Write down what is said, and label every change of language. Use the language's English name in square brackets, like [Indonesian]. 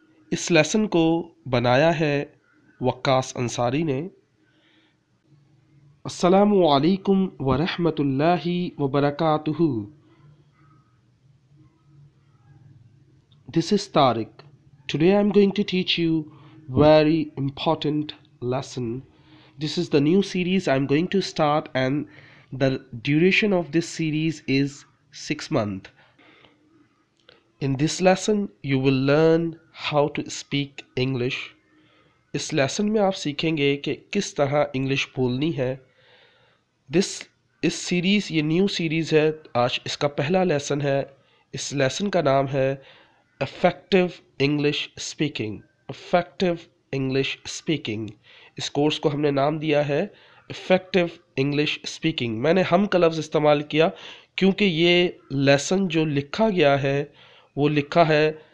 [Urdu] اس lesson کو بنایا ہے وقاص انصاری نے۔ السلام علیکم ورحمۃ اللہ وبرکاتہ۔ [English] This is Tariq. Today I'm going to teach you very important lesson. This is the new series I'm going to start, and the duration of this series is 6 months. In this lesson you will learn how to speak English. [Urdu] اس lesson میں آپ سیکھیں گے کہ کس طرح English بولنی ہے۔ اس series یہ نیو سیریز ہے، آج اس کا پہلا لیسن ہے۔ اس لیسن کا نام ہے effective English speaking. Effective English speaking, اس کورس کو ہم نے نام دیا ہے افیکٹو انگلش اسپیکنگ۔ میں نے ہم کا لفظ استعمال کیا کیونکہ یہ لیسن جو لکھا گیا ہے وہ لکھا ہے